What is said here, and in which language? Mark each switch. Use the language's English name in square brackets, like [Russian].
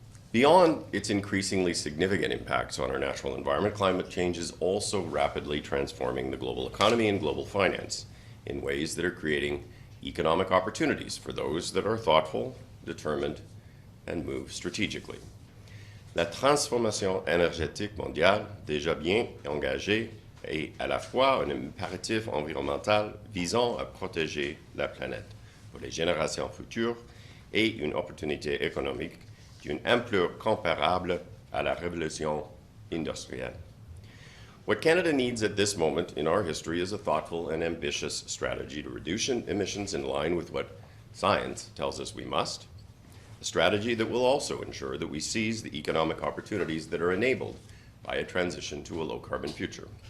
[English] Beyond its increasingly significant impacts on our natural environment, climate change is also rapidly transforming the global economy and global finance in ways that are creating economic opportunities for those that are thoughtful, determined, and move strategically. [French] La transformation énergétique mondiale, déjà bien engagée, est à la fois un impératif environnemental visant à protéger la planète pour les générations futures et une opportunité économique d'une ampleur comparable à la révolution industrielle. [English] What Canada needs at this moment in our history is a thoughtful and ambitious strategy to reduce emissions in line with what science tells us we must, a strategy that will also ensure that we seize the economic opportunities that are enabled by a transition to a low-carbon future.